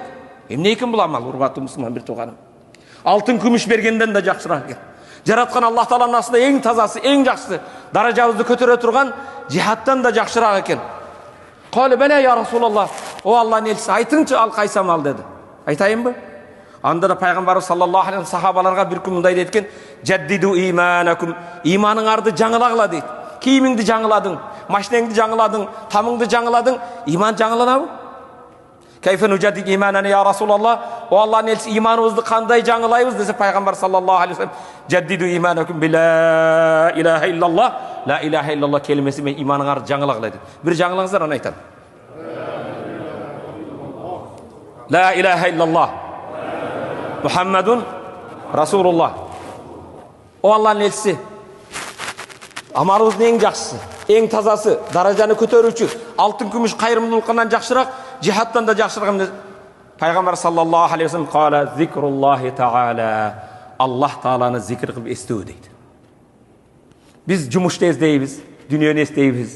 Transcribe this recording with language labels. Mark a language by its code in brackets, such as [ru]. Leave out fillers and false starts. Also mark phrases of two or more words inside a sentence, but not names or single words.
[ky] Эмне экен бул амал, урматтуу мусулман бир тууганым? Алтын күмүш бергенден да жакшыраак экен. Жараткан Аллах тааланын астында эң тазасы, эң жакшысы, даражабызды көтөрө турган жихадтан да жакшыраак экен. [ar] قال بلى يا رسول الله, [ky] о Аллахтын элчиси, айтыңчы ал кайсы амал деди. Айтайынбы? Анда да Пайгамбарыбыз [ar] صلى الله عليه [ky] сахабаларга бир күн мындай дейт экен: [ar] جددوا إيمانكم. [ky] Иманыңарды жаңылагыла дейт. Кийимиңди жаңыладың, машинеңди жаңыладың, тамыңды жаңыладың, иман жаңыланабы? [ar] كيف نجدد إيماننا يا رسول الله. [ky] О Аллахтын элчиси, иманыбызды кандай жаңылайбыз десе, Пайгамбар [ar] صلى الله عليه وسلم: جددوا إيمانكم بلا إله إلا الله. لا إله إلا الله [ky] келмеси менен иманыңарды жаңылагыла дейт. Бир жаңылаңыздар, аны айтам. [ar] لا إله إلا الله محمد رسول الله. [ky] О Аллахтын элчиси, Амалыбыздын эң жакшысы, эң тазасы, даражаны көтөрүүчү, алтын күмүш кайрымдуулуктан жакшыраак, жихадтан да жакшыраак эмне? [ar] Пайгамбар صلى الله عليه وسلم قال ذكر الله تعالى. [ky] Аллах тааланы зикир кылып эстөө дейт. Биз жумушта эстейбиз, дүйнөнү эстейбиз.